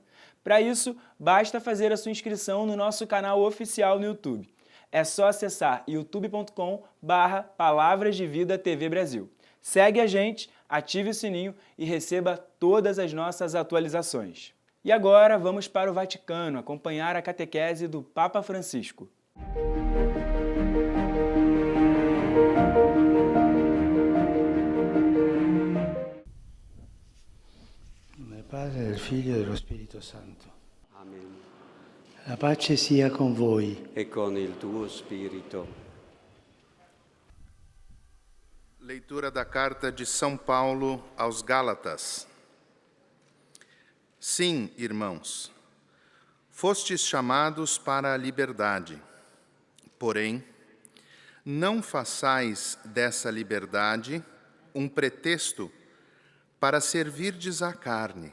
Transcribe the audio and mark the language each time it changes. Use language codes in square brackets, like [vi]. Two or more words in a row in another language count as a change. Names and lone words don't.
[pt] Para isso, basta fazer a sua inscrição no nosso canal oficial no YouTube. É só acessar youtube.com/Palavras de Vida TV Brasil. Segue a gente, ative o sininho e receba todas as nossas atualizações. E agora vamos para o Vaticano acompanhar a catequese do Papa Francisco. [it] Nel Padre, del Figlio e dello Spirito Santo. Amen. La pace sia con voi. E con il tuo spirito. [pt] Leitura da carta de São Paulo aos Gálatas. Sim, irmãos, fostes chamados para a liberdade. Porém, não façais dessa liberdade um pretexto para servirdes à carne.